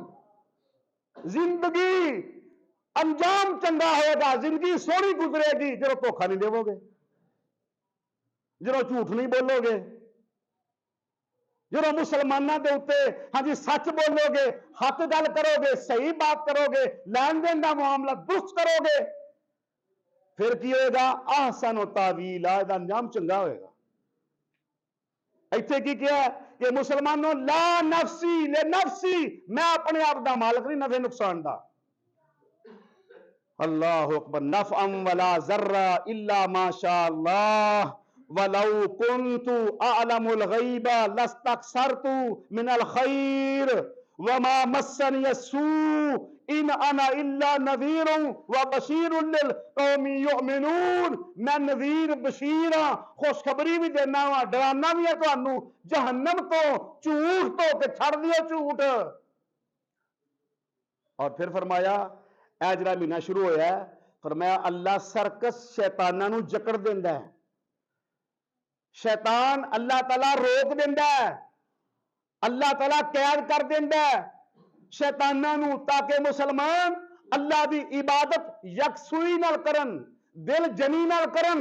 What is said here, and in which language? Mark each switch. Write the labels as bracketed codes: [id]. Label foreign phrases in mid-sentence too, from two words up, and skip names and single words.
[pa] ਜ਼ਿੰਦਗੀ ਅੰਜਾਮ ਚੰਗਾ ਹੋਏਗਾ, ਜ਼ਿੰਦਗੀ ਸੋਹਣੀ ਗੁਜ਼ਰੇਗੀ ਜਦੋਂ ਧੋਖਾ ਨਹੀਂ ਦੇਵੋਗੇ, ਜਦੋਂ ਝੂਠ ਨਹੀਂ ਬੋਲੋਗੇ, ਜਦੋਂ ਮੁਸਲਮਾਨਾਂ ਦੇ ਉੱਤੇ ਹਾਂਜੀ ਸੱਚ ਬੋਲੋਗੇ, ਹੱਕ ਗੱਲ ਕਰੋਗੇ, ਸਹੀ ਬਾਤ ਕਰੋਗੇ, ਲੈਣ ਦੇਣ ਦਾ ਮਾਮਲਾ ਦੁਰਸਤ ਕਰੋਗੇ, ਫਿਰ ਕੀ ਹੋਏਗਾ? [ar] أحسن تأويلا, [pa] ਇਹਦਾ ਅੰਜਾਮ ਚੰਗਾ ਹੋਏਗਾ। ਇੱਥੇ ਕੀ ਕਿਹਾ ਕਿ ਮੁਸਲਮਾਨੋਂ [ar] لا نفسي لي نفسي, [pa] ਮੈਂ ਆਪਣੇ ਆਪ ਦਾ ਮਾਲਕ ਨਹੀਂ ਨਫੇ ਨੁਕਸਾਨ ਦਾ। [ar] الله أكبر. نفعا ولا ضرا إلا ما شاء الله ولو كنت أعلم الغيب لاستكثرت من الخير وما مسني السوء إن أنا إلا نذير وبشير لقوم يؤمنون. [pa] ਮੈਂ ਨਜ਼ੀਰ ਬਸ਼ੀਰ ਹਾਂ, ਖੁਸ਼ਖਬਰੀ ਵੀ ਦੇਣਾ ਵਾ, ਡਰਾਉਣਾ ਵੀ ਹੈ ਤੁਹਾਨੂੰ ਜਹੰਨਮ ਤੋਂ, ਝੂਠ ਤੋਂ, ਕਿ ਛੱਡ ਦਿਓ ਝੂਠ। ਔਰ ਫਿਰ ਫ਼ਰਮਾਇਆ ਇਹ ਜਿਹੜਾ ਮਹੀਨਾ ਸ਼ੁਰੂ ਹੋਇਆ, ਫਰਮਾਇਆ ਅੱਲਾ ਸਰਕਸ ਸ਼ੈਤਾਨਾਂ ਨੂੰ ਜਕੜ ਦਿੰਦਾ ਹੈ। ਸ਼ੈਤਾਨ ਅੱਲਾਹ ਤਾਲਾ ਰੋਕ ਦਿੰਦਾ ਹੈ, ਅੱਲਾਹ ਤਾਲਾ ਕੈਦ ਕਰ ਦਿੰਦਾ ਹੈ ਸ਼ੈਤਾਨਾਂ ਨੂੰ, ਤਾਂ ਕਿ ਮੁਸਲਮਾਨ ਅੱਲਾਹ ਦੀ ਇਬਾਦਤ ਯਕਸੂਈ ਨਾਲ ਕਰਨ, ਦਿਲ ਜਨੀ ਨਾਲ ਕਰਨ।